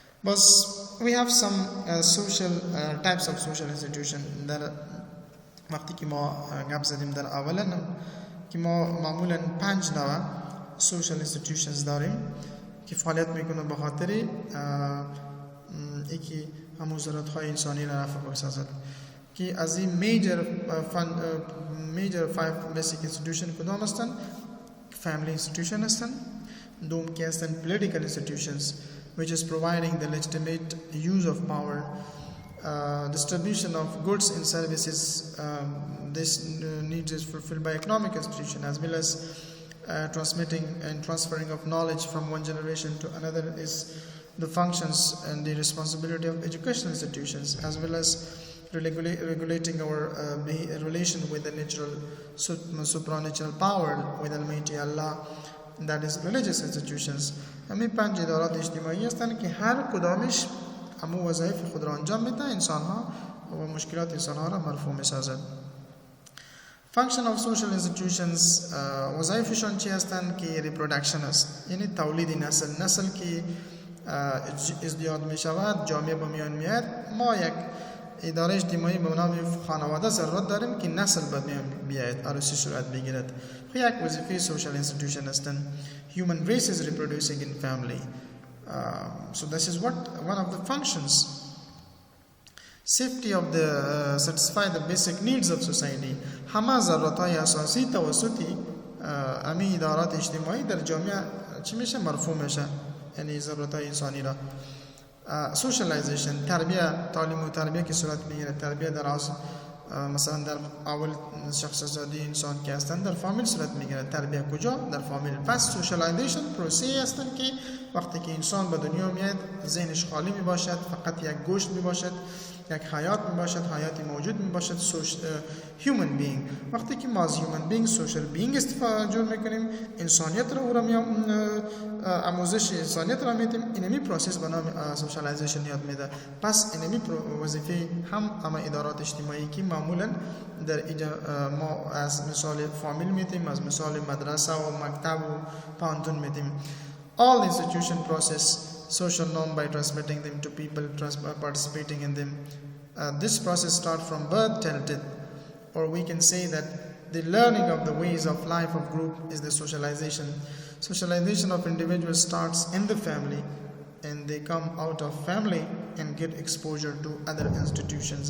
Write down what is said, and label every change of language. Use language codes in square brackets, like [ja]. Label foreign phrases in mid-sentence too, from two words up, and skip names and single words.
[en] But we have some social types of social institution [fa] در وقتی که ما گپ زدیم در اولا که ما معمولا 5 نوع [en] social institutions [fa] داریم که فعالیت میکنه به خاطر یکی همون ضرورت‌های انسانی را رفع بسازد که از این [en] major 5 basic institution [fa] کدام هستند؟ [en] family institution [fa] هستند، دوم که هستند [en] political institutions which is providing the legitimate use of power, distribution of goods and services. This needs is fulfilled by economic institution, as well as transmitting and transferring of knowledge from one generation to another is the functions and the responsibility of educational institutions, as well as regulating our relation with the natural supernatural power with Almighty Allah, that is religious institutions. [fa] همین 5 ادارات اجتماعی هستند که هر کدامش همون وظایف خود را انجام میده، انسانها و مشکلات انسانها را مرفوع میسازد. [en] Function of social institutions [fa] وظایفشان چی هستند که reproduction است، یعنی تولید نسل که ازدیاد می شود، جامعه به میان میاد. ما یک اداره اجتماعی به نام خانواده ضرورت داریم که نسل به میان بیاید، عروسی صورت بگیرد. یک وظیفه [en] social institution [fa] هستند. [en] Human race is reproducing in family. So this is one of the functions. Safety of the satisfy the basic needs of society. [fa] همه ضرورت‌های اساسی توسطی امی ادارات اجتماعی در جامعه چی میشه؟ مرفوع میشه، یعنی ضرورت‌های انسانی را. Socialization، تعلیم و تربیه که صورت میگیره. تربیه در مثلا در اول شخص زادی انسان که هستند در فامیل صورت میگیره. تربیه کجا؟ در فامیل. پس سوشالایزیشن پروسه هستند که وقتی که انسان به دنیا میاد ذهنش خالی می باشد، فقط یک گوشت می باشد، یک حیات می باشد، حیاتی موجود می باشد. [en] human being. [fa] وقتی که ما از [en] human being social being [fa] استفاده جور میکنیم، انسانیت را او را آموزش انسانیت را میدیم، اینمی پروسس به نام سوشالایزیشن یاد میده. پس اینمی وظیفه هم ادارات اجتماعی که معمولا در ما از مثال فامیل میدیم، از مثال مدرسه و مکتب و پانتون میدیم. [en] All institution process social norm by transmitting them to people participating in them. This process starts from birth till death, or we can say that the learning of the ways of life of group is the socialization. Socialization of individuals starts in the family, and they come out of family and get exposure to other institutions.